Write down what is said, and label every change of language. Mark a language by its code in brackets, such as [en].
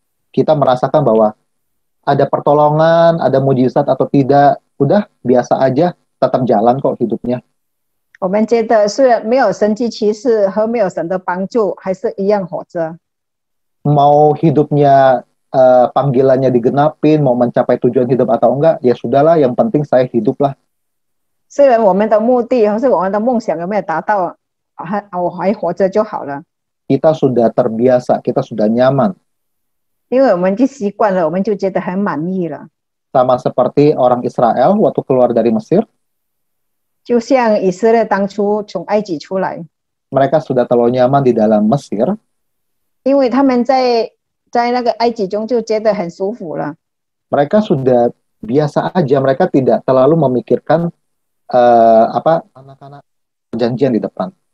[id] Kita merasakan bahwa ada pertolongan, ada mujizat atau tidak, udah biasa aja, tetap jalan kok hidupnya. [zh] 我们觉得虽然没有神迹奇事和没有神的帮助，还是一样活着。 [id] Mau hidupnya panggilannya digenapin, mau mencapai tujuan hidup atau enggak, ya sudahlah, yang penting saya hidup lah. [zh] 虽然我们的目的或是我们的梦想有没有达到，我还活着就好了。 [id] Kita sudah terbiasa, kita sudah nyaman. [zh] 因为我们就习惯了，我们就觉得很满意了。 [id] Sama seperti orang Israel waktu keluar dari Mesir, [zh] 就像以色列当初从埃及出来， [id] mereka sudah terlalu nyaman di dalam Mesir. [zh] 因为他们在那个埃及中就觉得很舒服了。 [id] Mereka sudah biasa aja, mereka tidak terlalu memikirkan anak-anak perjanjian di depan.